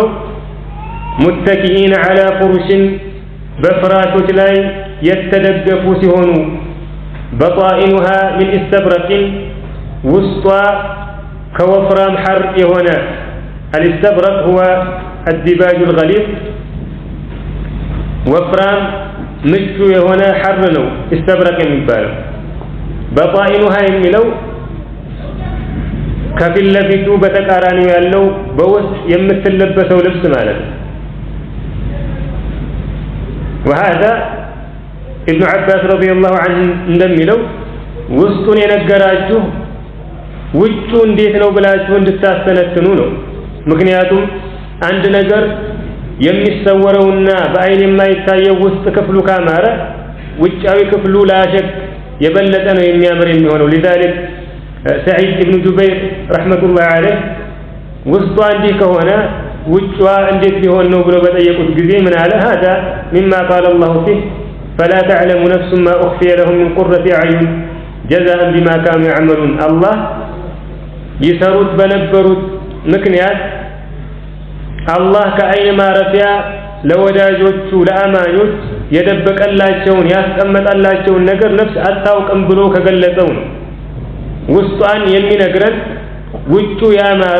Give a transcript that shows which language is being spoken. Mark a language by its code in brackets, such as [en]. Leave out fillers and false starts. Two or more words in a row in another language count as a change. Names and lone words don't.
[ar] متكئين على فرش [am] በፍራሾች ላይ የተደገፉ ሲሆኑ [ar] بطائنها من إستبرق [am] ውስጧ ከወፍራም ሐር የሆነ [ar] الإستبرق هو الديباج الغليظ [am] ወፍራም ምቹ የሆነ ሐር ነው ኢስተብረቅ የሚባለው። በጣኢኑሃ የሚለው ከፊት ለፊቱ በተቃራኒው ያለው በውስጥ የምትለበሰው ልብስ ማለት ነው። [ar] وهذا ابن عباس رضي الله [am] عنه እንደሚለው ውስጡን የነገራችሁ ውጩ እንዴት ነው ብላችሁ እንድታስተነትኑ ነው። ምክንያቱም አንድ ነገር የሚሰወረውና በአይን የማይታየው ውስጥ ክፍሉ ካማረ ውጫዊ ክፍሉ ላሸክ የበለጠ ነው የሚያምር የሚሆነው። [ar] لذلك سعيد بن جبير رحمة الله عليه [am] ውስጧ እንዲህ ከሆነ ውጫ እንዴት ሊሆን ነው ብሎ በጠየቁት ጊዜ ምን አለ? [ar] هذا مما قال الله فيه فلا تعلم نفس ما أخفي لهم من قرة أعين جزاء بما كانوا يعملون الله [am] ይሰሩት በነበሩት ምክንያት አላህ ከአይን ማረፊያ ለወዳጆቹ ለአማኞች የደበቀላቸውን ያስቀመጠላቸውን ነገር ነፍስ አታውቅም ብሎ ከገለጸው ነው። ውስጧን የሚነግረን ውጩ ያማረ